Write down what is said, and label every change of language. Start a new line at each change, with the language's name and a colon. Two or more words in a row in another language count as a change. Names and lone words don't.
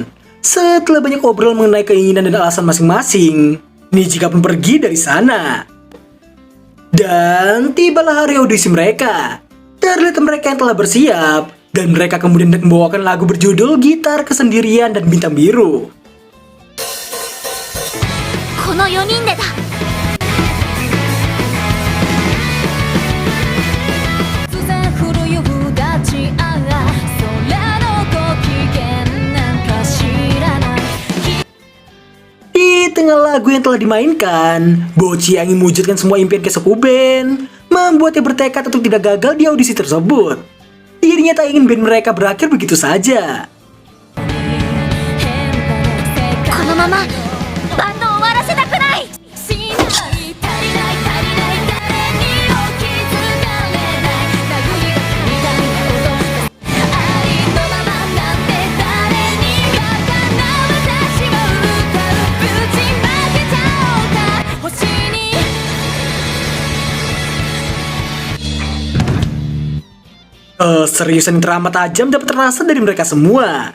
Indonesian: Setelah banyak obrol mengenai keinginan dan alasan masing-masing, Nijika pun pergi dari sana. Dan tibalah hari audisi mereka. Terlihat mereka yang telah bersiap, dan mereka kemudian membawakan lagu berjudul Gitar Kesendirian dan Bintang Biru.
Japanese: この4人でだ。突然降る夕立あら、空のご機嫌なんか知らない。
Indonesian: Di tengah lagu yang telah dimainkan, Bocchi yang ingin mewujudkan semua impian Kesokuben membuatnya bertekad untuk tidak gagal di audisi tersebut. Dirinya tak ingin band mereka berakhir begitu saja.
Japanese: このままバンドを終わらせたくない。
Indonesian: Keseriusan yang teramat tajam dapat terasa dari mereka semua.